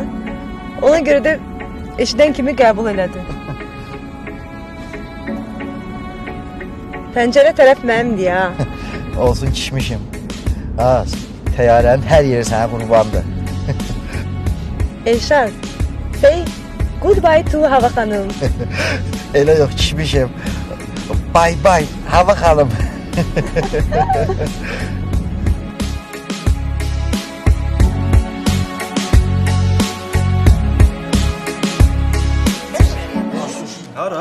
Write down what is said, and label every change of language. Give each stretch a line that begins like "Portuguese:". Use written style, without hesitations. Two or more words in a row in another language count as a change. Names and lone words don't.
Azerbaijani: Ona görə də eşidən kimi qəbul elədi. Pəncərə tərəf mənimdir ha. Olsun kişmişim. Az, təyyarənin hər yeri sənə qurbandır. Elşad,
English: say goodbye to Hava xanım.
Azerbaijani: Elə yox kişmişim.
English: Bye bye
Azerbaijani: Hava xanım. Hara?